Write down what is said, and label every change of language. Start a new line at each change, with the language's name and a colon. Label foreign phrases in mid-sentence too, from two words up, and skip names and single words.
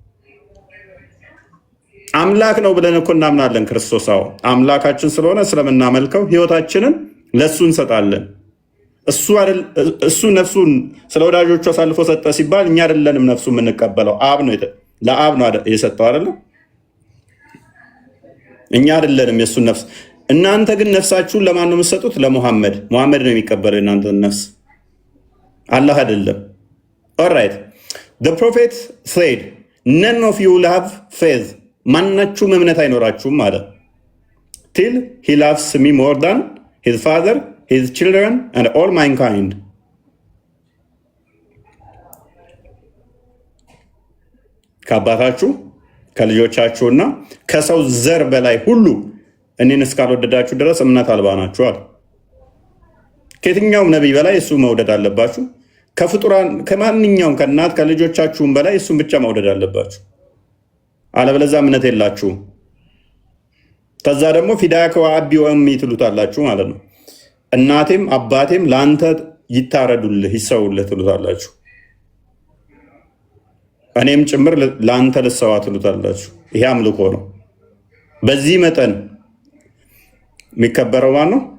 Amharic: አምላክ ነው ብለን እኮ እናምናለን። ክርስቶስ አምላካችን ስለሆነ ስለምናመልከው ህይወታችንን ለሱ እንሰጣለን። እሱ ነፍሱን ስለ ወዳጆቹ አሳልፎ ሰጠ ሲባል እኛ አይደለንም ነፍሱ የምንቀበለው፣ አብ ነው ለአብ ነው የሰጠው አይደለ? እኛ አይደለንም የሱን ነፍስ። እናንተ ግን ነፍሳችሁን ለማን ነው የምትሰጡት? ለሙሐመድ። ሙሐመድ ነው የሚቀበለው የእናንተን ነፍስ፣ አላህ አይደለም።
English: ኦልራይት the prophet said none of you will have faith
Amharic: ማናችሁም እምነት አይኖራችሁም አለ
English: till he loves me more than his father, his children and all mankind።
Amharic: ከአባታችሁ ከልጆቻችሁና ከሰው ዘር በላይ ሁሉ እኔን እስካልወደዳችሁ ድረስ እምነት አልባ ናችሁ አለ። ከየትኛውም ነቢይ በላይ እሱ መውደድ አለባችሁ። ከፍጡራን ከማንኛውም ከእናት ከልጆቻችሁም በላይ እሱን ብቻ መውደድ አለባችሁ። አለበለዚያ እምነት የላችሁም። ከዛ ደግሞ
Arabic: فداك وأبي وأمي
Amharic: ትሉታላችሁ ማለት ነው። እናቴም አባቴም ለአንተ ይታረዱልህ ይሰውልህ ትሉታላችሁ። እኔም ጭምር ለአንተ ልሰዋ ትሉታላችሁ። ይሄ አምልኮ ነው። በዚህ መጠን የሚከበረው ማን ነው?